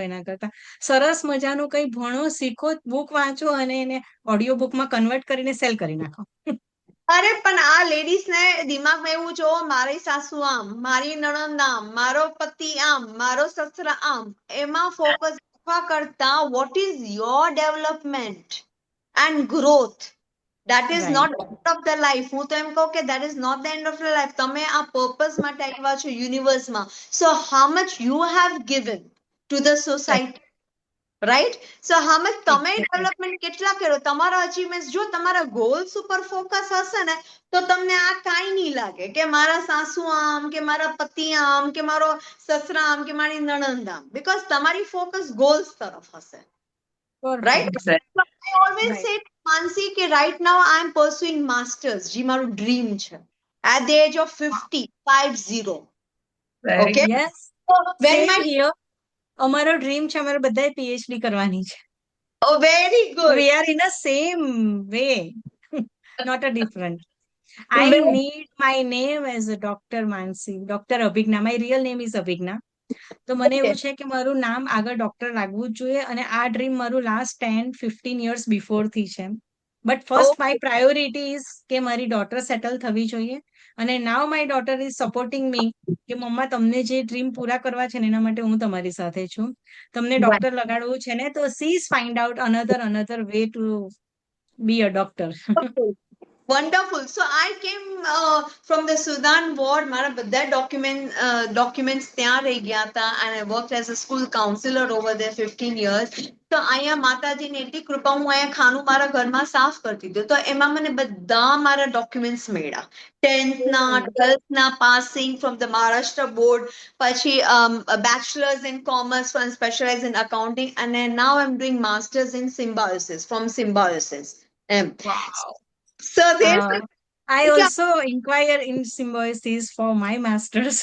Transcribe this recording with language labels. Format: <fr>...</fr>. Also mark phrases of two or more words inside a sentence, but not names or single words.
<gu>એના કરતા સરસ મજાનું કંઈ ભણો, શીખો, બુક વાંચો અને એને ઓડિયો બુકમાં કન્વર્ટ કરીને સેલ કરી નાખો. અરે પણ આ લેડીઝ ને દિમાગમાં એવું જો, મારી સાસુ આમ, મારી નણંદ આમ, મારો પતિ આમ, મારો સસરા આમ, એમાં ફોકસ રાખવા કરતા</gu> <en>what is your development and growth, that is not the end of the life.</en> <gu>હું તો એમ કહું કે</gu> <en>that is not the end of the life.</en> <gu>તમે આ પર્પઝ માટે આવ્યા છો યુનિવર્સમાં,</gu> <en>so how much you have given to the society, રાઈટ?</en> <gu>સો હામે તમે ડેવલપમેન્ટ કેટલા કરો, તમારા અચીવમેન્ટ જો તમારા ગોલ્સ ઉપર ફોકસ હશે ને તો તમને આ કાંઈ નહીં લાગે કે મારા સાસુ આમ, કે મારા પતિ આમ, કે મારો સસરા આમ, કે મારી નણંદ આમ, બીકોઝ તમારી ફોકસ ગોલ્સ તરફ હશે, રાઈટ?</gu> <en>I always say to Mansi કે right now I am pursuing masters,</en> <gu>જે મારું ડ્રીમ છે,</gu> <en>at the age of 50. Okay, યસ, so when સેમ my હિયર.</en> <gu>અમારો ડ્રીમ છે, અમારે બધાએ પીએચડી કરવાની છે.</gu> <en>oh very good, We are in a same way, not a different. I need my name as a Dr. Mansi, Dr. Abhigna. My real name is Abhigna.</en> <gu>તો મને એવું છે કે મારું નામ આગળ ડોક્ટર રાખવું જ જોઈએ, અને આ ડ્રીમ મારું</gu> <en>last 10-15 years before</en> <gu>થી છે.</gu> <en>but first my priority is</en> <gu>કે મારી ડોટર સેટલ થવી જોઈએ, અને</gu> <en>now my daughter is supporting me</en> <gu>કે મમ્મા તમને જે ડ્રીમ પૂરા કરવા છે ને એના માટે હું તમારી સાથે છું. તમને ડોક્ટર લગાડવું છે ને તો</gu> <en>she is find out another way to be a doctor. wonderful. So I came from the Sudan ward.</en> <gu>મારા બધા documents ત્યાં રહી ગયા હતા,</gu> <en>and I worked as a school counselor over there 15 years.</en> <gu>તો અહીંયા માતાજીની એટલી કૃપા, હું અહીંયા ખાનું મારા ઘરમાં સાફ કરતી હતી, તો એમાં મને બધા મારા documents મળ્યા.</gu> <en>10th ના 12th ના passing from the Maharashtra board, પછી bachelor's in commerce and specialized in accounting, and then now I'm doing master's in symbiosis from symbiosis. Wow. So there's I also inquire in symbiosis for my masters.</en>